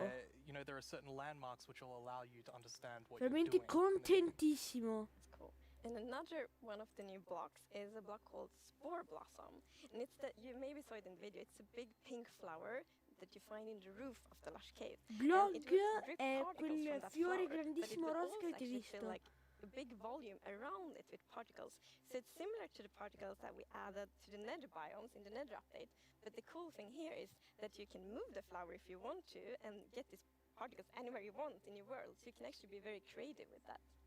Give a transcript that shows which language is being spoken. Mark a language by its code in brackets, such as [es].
[en] where you know there are certain landmarks which will allow you to understand what [it] Veramente [en] you're doing. [it] contentissimo. [en] It's cool. And another one of the new blocks is a block called Spore Blossom. And it's that, you maybe saw it in the video, it's a big pink flower that you find in the roof of the lush cave. [it] Blog è quel fiore grandissimo rosa che avete visto. [en] Like a big volume around it with particles. So it's similar to the particles that we added to the nether biomes in the nether update. But the cool thing here is that you can move the flower if you want to and get these particles anywhere you want in your world. So you can actually be very creative with that.